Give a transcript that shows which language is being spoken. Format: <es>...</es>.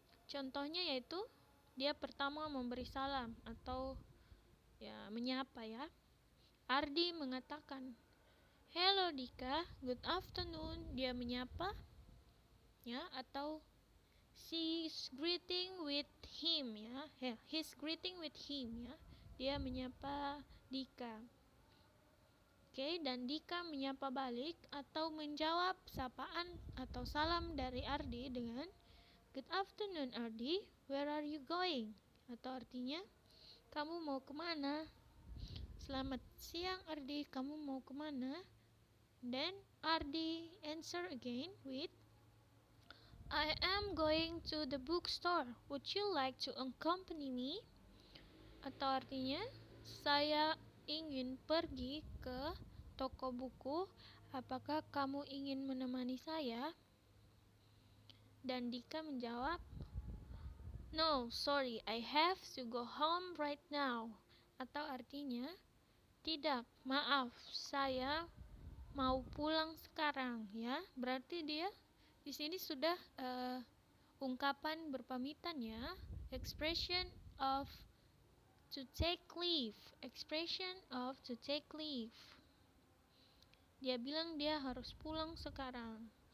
<id>Contohnya yaitu dia pertama memberi salam atau ya menyapa ya. Ardi mengatakan,</id> <en>"Hello Dika, good afternoon."</en> <id>Dia menyapa ya, atau</id> <en>she's greeting with him</en> <id>ya.</id> <en>He's greeting with him ya.</en> <id>Dia menyapa Dika. Oke, dan Dika menyapa balik atau menjawab sapaan atau salam dari Ardi dengan</id> <en>good afternoon Ardi, where are you going?</en> <id>Atau artinya, kamu mau kemana? Selamat siang Ardi, kamu mau kemana?</id> <en>Then Ardi answer again with, I am going to the bookstore, would you like to accompany me?</en> <id>Atau artinya, saya ingin pergi ke toko buku, apakah kamu ingin menemani saya? Dan Dika menjawab,</id> <en>no, sorry, I have to go home right now.</en> <id>Atau artinya, tidak, maaf, saya mau pulang sekarang ya. Berarti dia di sini sudah ungkapan berpamitan ya.</id> <en>Expression of to take leave. Expression of to take leave.</en> <id>Dia bilang dia harus pulang sekarang.</id>